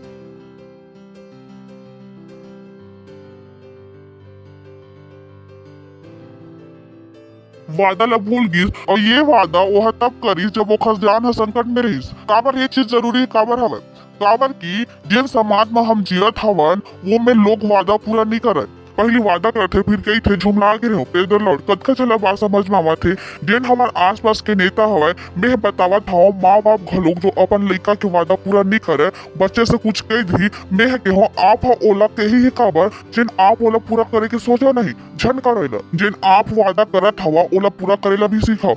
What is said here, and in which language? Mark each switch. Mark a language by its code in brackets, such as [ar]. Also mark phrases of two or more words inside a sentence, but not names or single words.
[hne] वादा ला भूल गईस और ये वादा वह तब करीस जब वो खजान संकट में रहीस। काबर ये चीज जरूरी है? काबर हवे? काबर की जिन समाज में हम जीवत हवन वो में लोग वादा पूरा नहीं करे। पहली वादा करते फिर कई थे झुमला के रहो। [en] Praise the Lord. [hne] कतका चला बात समझ में आवा थे। जिन हमार आसपास के नेता हवे मैं बतावत हूँ माँ बाप घलोक जो अपन लड़का के वादा पूरा नहीं करे बच्चे से कुछ कह दी मैं के हो आप हा ओला कही है। काबर जिन आप ओला पूरा करे के सोचा नहीं झन करेला। जिन आप वादा करत हवा ओला पूरा करेला भी सीखो।